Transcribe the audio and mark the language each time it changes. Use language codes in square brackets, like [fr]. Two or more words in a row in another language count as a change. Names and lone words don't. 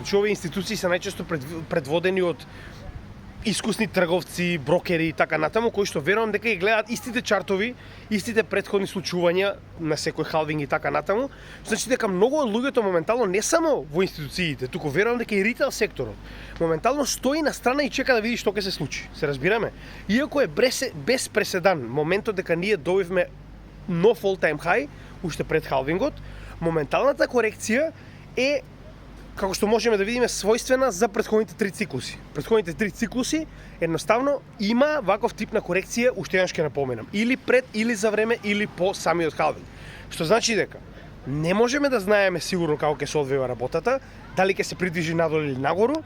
[mk] Значи овие институции се најчесто предводени од искусни трговци, брокери и така натаму, кои што верувам дека ги гледаат истите чартови, истите претходни случувања на секој халвинг и така натаму. Значи дека многу од луѓето моментално не само во институциите, туку верувам дека и ритейл секторот моментално стои на страна и чека да види што ќе се случи. Се разбираме? Иако е без преседан моментот дека ние добивме нов [en] all-time high [mk] уште пред халвингот, моменталната корекција е, како што можеме да видиме, својствена за претходните 3 циклуси. Претходните 3 циклуси едноставно има ваков тип на корекција, уште еднаш ќе напоменам, или пред, или за време, или по самиот халвинг. Што значи дека не можеме да знаеме сигурно како ќе се одвива работата, дали ќе се придвижи надолу или нагору.